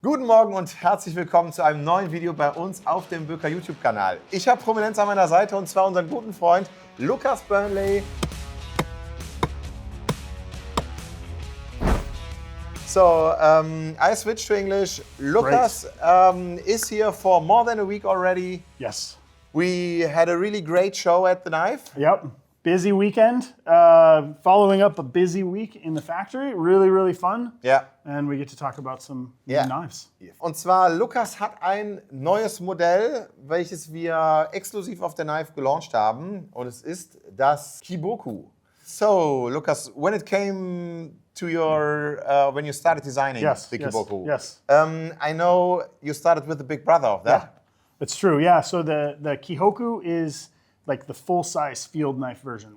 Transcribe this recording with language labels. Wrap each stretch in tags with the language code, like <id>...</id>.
<de>Guten Morgen und herzlich willkommen zu einem neuen Video bei uns auf dem Böker YouTube-Kanal. Ich habe Prominenz an meiner Seite und zwar unseren guten Freund Lucas Burnley.</de> <en>So, I switched to English. Lucas is here for more than a week already. Yes. We had a really great show at the Knife. Yep. Busy weekend. Following up a busy week in the factory. Really, really fun.</en> <de>Ja.</de> <en>And we get to talk about some</en> <de>Ja.</de> <en>new knives.</en> <de>Und zwar, Lucas hat ein neues Modell, welches wir exklusiv auf der Knife gelauncht haben. Und es ist das Kiboku.</de> <en>So, Lucas, when it came to your, when you started designing the Kiboku, Yes. I know you started with the big brother of that. Yeah, it's true. Yeah, so the Kihoku is like the full-size field knife version.</en>